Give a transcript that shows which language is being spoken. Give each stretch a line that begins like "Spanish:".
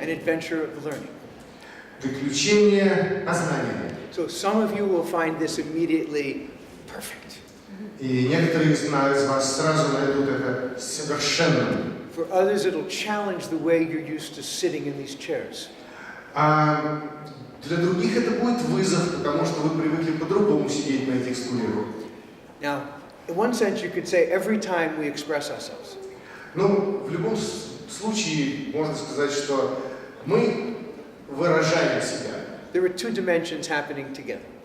English: An adventure of learning.
Russian: Приключение познания.
English: So some of you will find this immediately perfect.
Russian: И некоторые из вас сразу найдут это совершенным.
English: For others, it'll challenge the way you're used to sitting in these chairs.
Russian: А для других это будет вызов, потому что вы привыкли по-другому сидеть на этих стульях.
English: Now, in one sense, you could say every time we express ourselves.
Russian: В любом случае можно сказать, что мы выражаем себя.
English: There are two dimensions happening together.